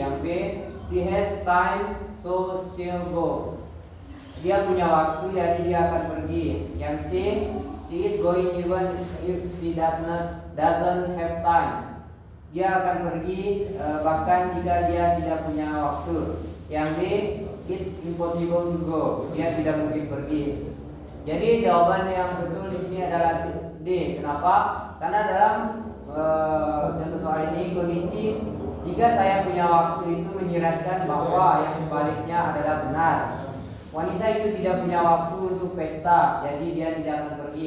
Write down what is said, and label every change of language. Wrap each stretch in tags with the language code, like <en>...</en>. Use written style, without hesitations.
<id>Yang B,</id> <en>she has time, so she'll go.</en> <id>Dia punya waktu, jadi dia akan pergi. Yang C,</id> <en>she is going even if she doesn't have time.</en> <id>Dia akan pergi bahkan jika dia tidak punya waktu. Yang D,</id> <en>it's impossible to go.</en> <id>Dia tidak mungkin pergi. Jadi jawaban yang betul di sini adalah D. Kenapa? Karena dalam contoh soal ini kondisi jika saya punya waktu itu menyiratkan bahwa yang sebaliknya adalah benar. Wanita itu tidak punya waktu untuk pesta, jadi dia tidak akan pergi.</id>